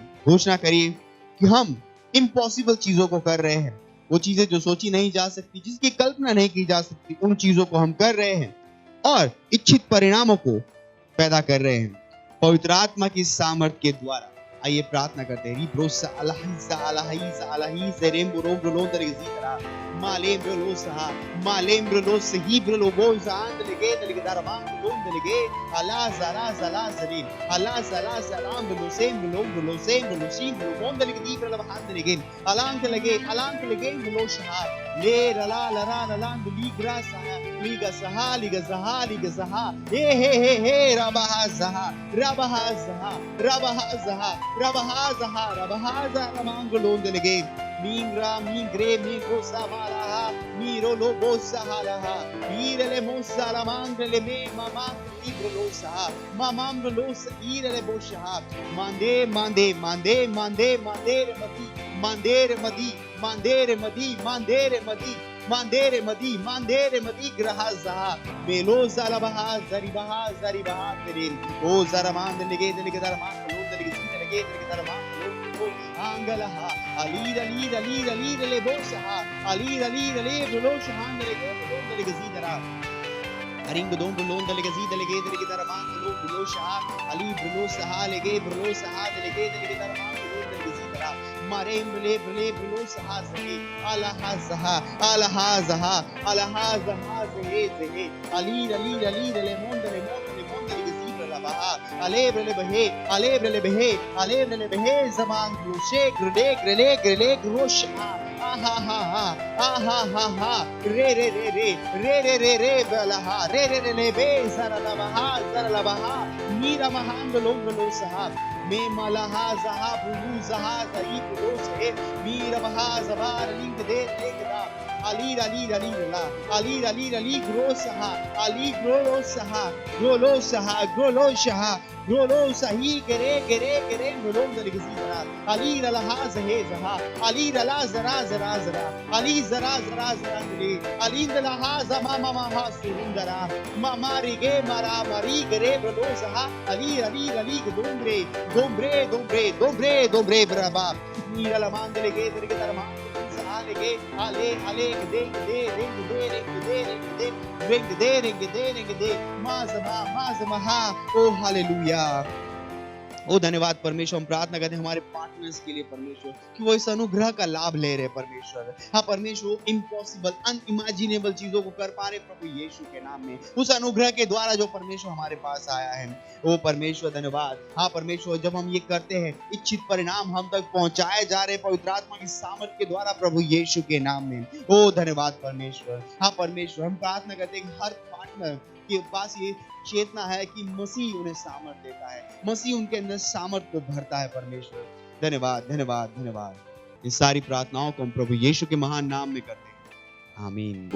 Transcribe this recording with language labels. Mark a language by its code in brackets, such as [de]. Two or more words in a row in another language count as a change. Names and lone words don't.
[hi] घोषणा करिए कि हम इम्पॉसिबल चीजों को कर रहे हैं, वो चीजें जो सोची नहीं जा सकती, जिसकी कल्पना नहीं की जा सकती, उन चीजों को हम कर रहे हैं और इच्छित परिणामों को पैदा कर रहे हैं पवित्र आत्मा की सामर्थ्य के द्वारा। आइए प्रार्थना करते हैं। रिब्रोसा अलाहिसा अलाहिसा अलाहिसा रेम्ब्रोलोंदरेजीतरा मालेम्ब्रोलोस हिब्रोलोबोस आंदलेगे दलगदारमांगलोंदलेगे अला जला जला जरीन अला जला जलाम ब्रोलोसेम ब्रोलोसीम ब्रोलोबोंदलेगे दीब्रलबहांदलेगे अलांकलगे ब्रोलोशहा Le la la la la la ligra saha liga saha liga saha liga saha he rabaha zaha rabaha zaha rabaha zaha rabaha zaha rabaha zaha ramangolon delege mingra mingre mingro samaraha miro lobo saharaha irele mosala mangre me mama ibro losa mamam losa irele bosha mande mande mande mande mande mandere madi mandere madi mandere madi mandere madi mandere madi grahaza melo zalabaha zaribaha zaribaha terin o zaraman lege lege zaraman lo lege zaraman angalaha alira lira lira lira le bosaha alira lira le bolosha hangale lege zidara Aring dom bulon lege lege zaraman lo bolosha ali bolosha lege lege zaraman Marem bele bele belo sahaze alahazaha alahazaha alahazaha zehe ali le monde gezibra la baha alebre le behe zaman groshe grele grosha ha re balaha re le be zara la baha mira mahando longolo sahab me malaha zaha bulu zaha zari bulu se mira baha zabar ling de legda ali grosaha ali grolo sahi gere mulom de gizira ali la zahe zaha ali la zara ali zara ali la ha zama mama surundara mama rige mara mari gere bulu zaha ali dombre braba mira la mandele che tarma sale che ale de mazama ha oh hallelujah ओ धन्यवाद परमेश्वर हम प्रार्थना करते हैं हमारे पार्टनर्स के लिए परमेश्वर कि वो इस अनुग्रह का लाभ ले रहे परमेश्वर हाँ परमेश्वर [en] impossible unimaginable [hi] चीजों को कर पा रहे प्रभु यीशु के नाम में उस अनुग्रह के द्वारा जो परमेश्वर हमारे पास आया है ओ परमेश्वर धन्यवाद हाँ परमेश्वर जब हम ये करते हैं इच्छित परिणाम हम तक पहुंचाए जा रहे पवित्र आत्मा की सामर्थ के द्वारा प्रभु यीशु के नाम में ओ धन्यवाद परमेश्वर हाँ परमेश्वर हम प्रार्थना करते हैं हर पार्टनर के पास ये चेतना है कि मसीह उन्हें सामर्थ देता है मसीह उनके अंदर सामर्थ को भरता है परमेश्वर धन्यवाद इन सारी प्रार्थनाओं को हम प्रभु यीशु के महान नाम में करते हैं आमीन